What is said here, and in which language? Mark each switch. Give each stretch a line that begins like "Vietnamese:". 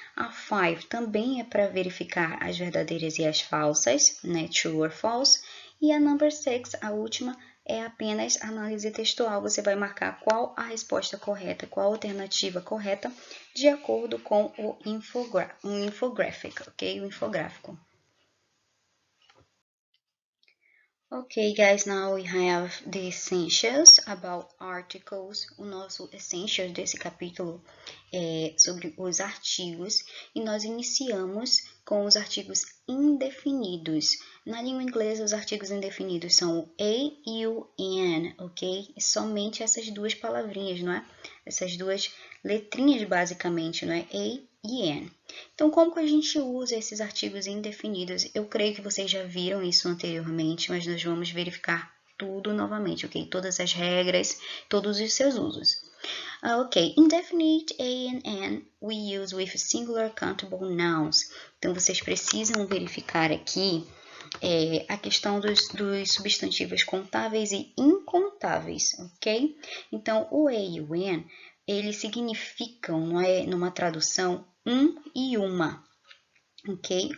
Portuguese: A 5 também é para verificar as verdadeiras e as falsas, né? True or false. E a number 6, a última, é apenas análise textual. Você vai marcar qual a resposta correta, qual a alternativa correta, de acordo com o infographic, ok? O infográfico.
English: Okay, guys, now we have the essentials about articles.
Portuguese: O nosso essentials desse capítulo é sobre os artigos e nós iniciamos com os artigos indefinidos. Na língua inglesa, os artigos indefinidos são o a e o an, ok? E somente essas duas palavrinhas, não é? Essas duas letrinhas, basicamente, não é? A e an. Então, como que a gente usa esses artigos indefinidos? Eu creio que vocês já viram isso anteriormente, mas nós vamos verificar tudo novamente, ok? Todas as regras, todos os seus usos.
English: Ok, indefinite a and an we use with singular countable nouns.
Portuguese: Então, vocês precisam verificar aqui a questão dos substantivos contáveis e incontáveis, ok? Então, o a e o an, eles significam, não é, numa tradução, um e uma, ok?